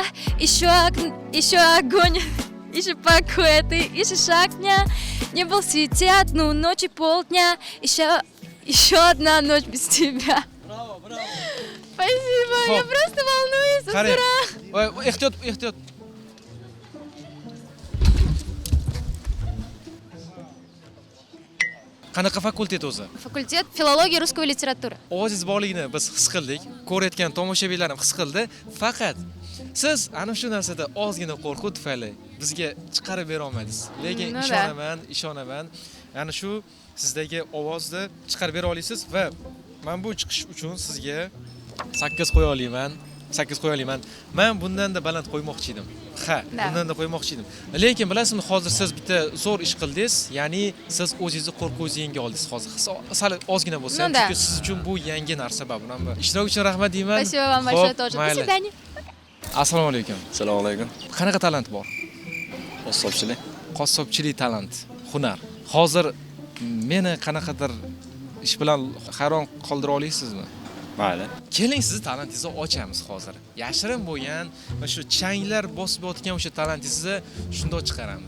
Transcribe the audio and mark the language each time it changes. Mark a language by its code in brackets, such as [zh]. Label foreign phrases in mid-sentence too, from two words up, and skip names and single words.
[ru] Еще огонь, еще покой, ты ищешь огня. Не был в сети одну ночь и полдня. Еще одна ночь без тебя. Спасибо, я просто волнуюсь с утра. [uz] Ehtiyot. Qanaqa fakultet o'zi? [ru] Факультет филологии русской литературы. [uz] Ovozingiz borligini biz his qildik, ko'rayotgan tomoshabinlar ham his qildi. Faqat siz ana shu narsada ozgina qo'rquv tufayli bizga chiqarib bera olmadingiz. Lekin ishonaman. Ana shu sizdagi ovozni chiqarib bera olasiz va men bu chiqish uchun sizga 8 qo'ya olaman. Men bundan-da baland qo'ymoqchi edim. Bundan-da qo'ymoqchi edim. Lekin bilasizmi, hozir siz bitta zo'r ish qildingiz, ya'ni siz o'zingizni qo'rquvingizni yenga oldingiz hozir. Sal ozgina bo'lsa ham, chunki siz uchun bu yangi narsa bo'lgan. Ishtirok uchun rahmat deyman. [ru] Спасибо вам большое тоже. До свидания. [uz] Assalomu alaykum. Assalomu alaykum. Qanaqa talant bor? Qassobchilik talant, hunar. Hozir meni qanaqadir ish bilan hayron qoldira olasizmi? Mayli. Keling, sizni talantingizni ochamiz hozir. Yashirin bo'lgan va shu changlar bosib o'tgan o'sha talantingizni shundoq chiqaramiz.